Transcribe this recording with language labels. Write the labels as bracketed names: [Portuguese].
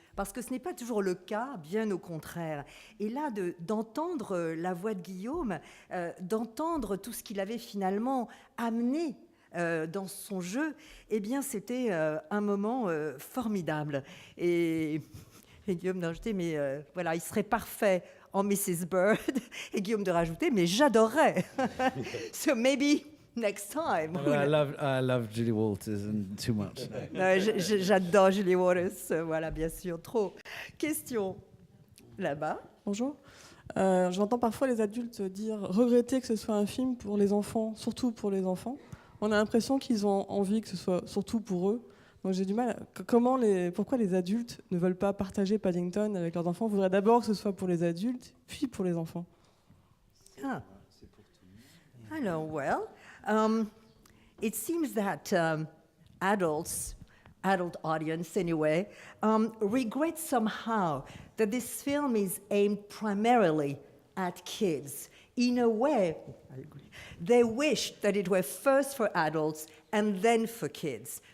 [French] Parce que ce n'est pas toujours le cas, bien au contraire. Et là, d'entendre la voix de Guillaume, d'entendre tout ce qu'il avait finalement amené dans son jeu, eh bien, c'était un moment formidable. Et Guillaume d'ajouter, mais voilà, il serait parfait en Mrs. Bird. Et Guillaume de rajouter, mais j'adorerais. [English] So maybe next time. I love Julie Walters and too much. [French] J'adore Julie Walters, voilà, bien sûr, trop. Question là-bas. Bonjour. J'entends parfois les adultes dire regretter que ce soit un film pour les enfants, surtout pour les enfants. On a l'impression qu'ils ont envie que ce soit surtout pour eux. Donc j'ai du mal. Pourquoi les adultes ne veulent pas partager Paddington avec leurs enfants? On voudrait d'abord que ce soit pour les adultes, puis pour les enfants. Ah. [English] Alors, well, it seems that adult audience anyway, regret somehow that this film is aimed primarily at kids. In a way, they wish that it were first for adults and then for kids.